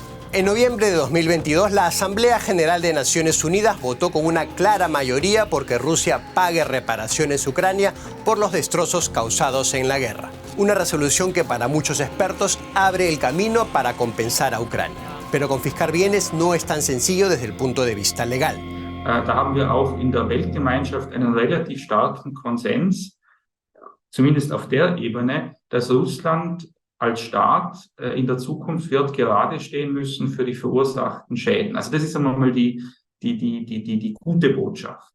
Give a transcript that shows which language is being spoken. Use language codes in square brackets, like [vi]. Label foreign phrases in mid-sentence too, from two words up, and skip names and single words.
[es] En noviembre de 2022, la Asamblea General de Naciones Unidas votó con una clara mayoría porque Rusia pague reparaciones a Ucrania por los destrozos causados en la guerra. Una resolución que para muchos expertos abre el camino para compensar a Ucrania. Pero confiscar bienes no es tan sencillo desde el punto de vista legal. [de] Da haben wir auch in der Weltgemeinschaft einen relativ starken Konsens, zumindest auf der Ebene, dass Russland als Staat in der Zukunft wird gerade stehen müssen für die verursachten Schäden. Also das ist einmal die gute Botschaft.